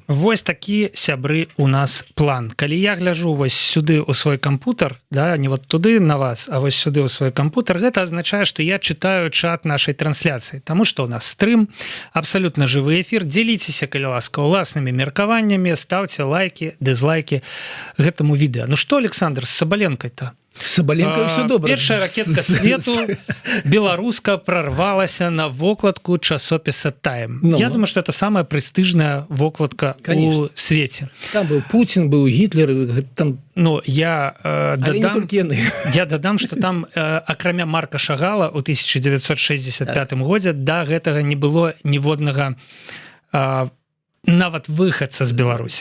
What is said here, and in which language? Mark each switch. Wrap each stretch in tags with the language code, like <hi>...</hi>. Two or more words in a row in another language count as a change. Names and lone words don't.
<be>Вось такі, сябры, у нас план. Калі я гляжу вось сюды ў свой кампутар, да, не вот туды на вас, а вось сюды ў свой кампутар, гэта азначае, што я чытаю чат нашай трансляцыі, таму што ў нас стрым, абсалютна жывы эфір. Дзеліцеся, калі ласка, уласнымі меркаваннямі, ставце лайкі, дызлайкі гэтаму відэа. Ну што, Александр, з Сабаленкай-то? Сабаленко ўсё добра. Першая ракетка свету беларуска прорвалася на вокладку часопіса Time.</be> <ru>Я думаю, что это самая</ru> <be>прэстыжная вокладка у свеце. Там быў Путін, быў Гітлер, там... Ну, я дадам, что там, акрамя Марка Шагала, у 1965 годзе да гэтага не было ніводнага нават выхадца з Беларусі.</be>